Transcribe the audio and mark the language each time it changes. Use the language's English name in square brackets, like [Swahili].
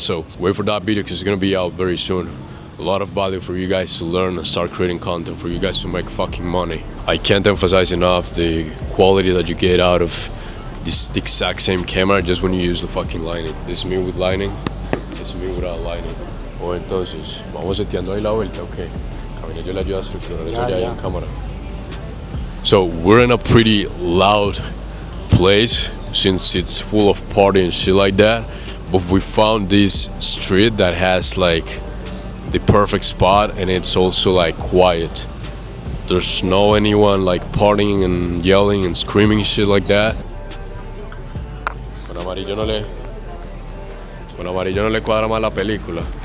[English] So wait for that video because it's gonna be out very soon. A lot of value for you guys to learn and start creating content, for you guys to make fucking money. I can't emphasize enough the quality that you get out of this exact same camera just when you use the fucking lighting. This is me with lighting, this is me without lighting. [Spanish] O entonces, vamos seteando ahí la vuelta, ok. Camina, yo le ayudo a estructurar eso ya en cámara. [English] So we're in a pretty loud place since it's full of party and shit like that. But we found this street that has like the perfect spot, and it's also like quiet. There's no anyone like partying and yelling and screaming shit like that. [Spanish] Con amarillo no le cuadra más la película.